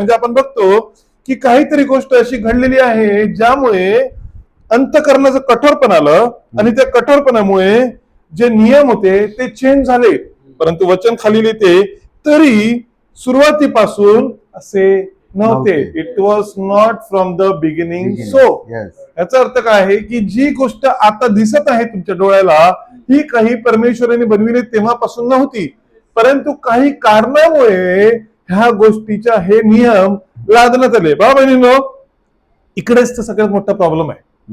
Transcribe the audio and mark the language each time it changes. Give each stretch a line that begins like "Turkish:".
Marathi: म्हणजे आपण बघतो की काहीतरी गोष्ट अशी घडलेली आहे ज्यामुळे अंतःकरणाचं कठोरपण आलं आणि त्या कठोरपणामुळे जे नियम होते ते चेंज झाले. परंतु वचन खाली लिहिते, तरी सुरुवातीपासून असे नव्हते.
English: It was not from the beginning so.
Marathi: याचा अर्थ काय आहे की जी गोष्ट आता दिसत आहे तुमच्या डोळ्याला ही काही परमेश्वराने बनविली तेव्हापासून नव्हती, परंतु काही कारणामुळे ह्या गोष्टीच्या हे नियम लादण्यात आले. बाबा बहिणींनो, इकडेच तर सगळ्यात मोठा प्रॉब्लेम आहे.